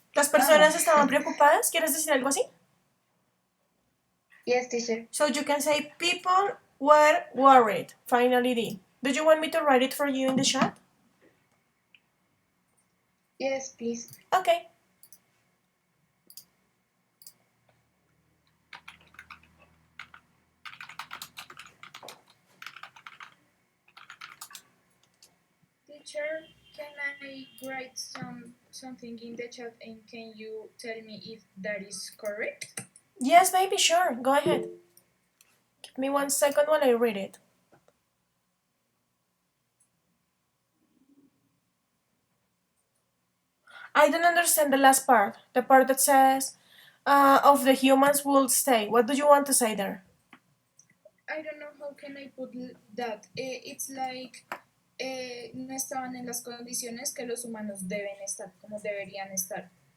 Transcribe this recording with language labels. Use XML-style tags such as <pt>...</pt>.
<es>Las personas estaban preocupadas. ¿Quieres decir algo así?</es> <en>Yes, teacher. So you can say people were worried. Finally, D. Do you want me to write it for you in the chat? Yes, please. Okay. Teacher, can I write something in the chat and can you tell me if that is correct? Yes, baby, sure. Go ahead. Give me 1 second while I read it. I don't understand the last part. The part that says of the humans will stay. What do you want to say there? I don't know how can I put that. It's like</en> <es>no estaban en las condiciones que los humanos deben estar, como deberían estar.</es>